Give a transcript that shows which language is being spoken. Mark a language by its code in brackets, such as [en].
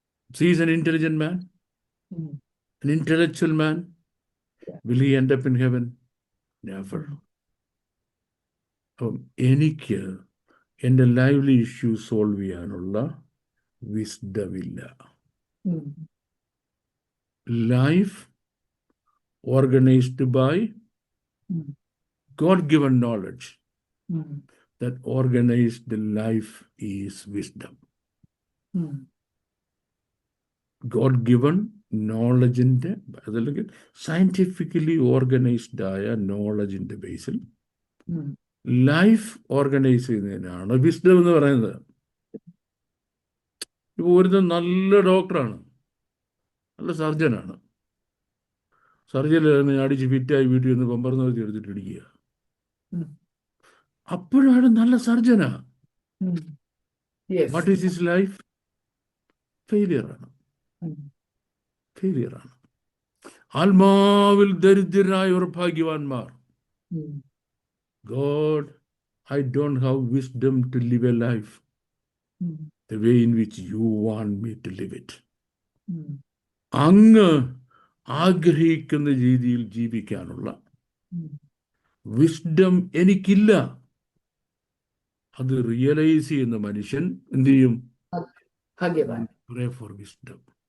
[en] He's an intelligent man, um, an intellectual man. Will he end up in heaven? Never. [ml] അപ്പം എനിക്ക് എൻ്റെ lively issue solve ചെയ്യാനുള്ള wisdom ഇല്ല. ഉം, [en] Life organized by um, God-given knowledge. Um, That organized life is wisdom. Um, [ml] God-given നോളജിൻ്റെ, അതല്ലെങ്കിൽ സയൻറ്റിഫിക്കലി ഓർഗനൈസ്ഡ് ആയ നോളജിൻ്റെ ബേസിൽ ഉം. ലൈഫ് ഓർഗനൈസ് ചെയ്യുന്നതിനാണ് വിസ്ഡം എന്ന് പറയുന്നത്. ഇപ്പോൾ ഒരു നല്ല ഡോക്ടറാണ്, നല്ല സർജനാണ്. സർജറി അടിച്ച് ഫിറ്റായി വീട്ടിൽ നിന്ന് പമ്പർന്ന് വെച്ച് എടുത്തിട്ട് ഇടിക്കുക. ഉം. അപ്പോഴാണ് നല്ല സർജനാ. ഉം. Yes. [en] What is his life? ഫെയിലിയറാണ്. ഉം. [ml] ഫെയിലിയറാണ്. ആത്മാവിൽ ദരിദ്രരായവർ ഭാഗ്യവാന്മാർ. ഉം. [en] God, I don't have wisdom to live a life um. the way in which you want me to live it. Um. [ml] അങ്ങ് ആഗ്രഹിക്കുന്ന രീതിയിൽ ജീവിക്കാനുള്ള ഉം. വിസ്ഡം എനിക്കില്ല. അത് റിയലൈസ് ചെയ്യുന്ന മനുഷ്യൻ എന്ത് ചെയ്യും? ഭാഗ്യവാൻ. [en] Pray for wisdom.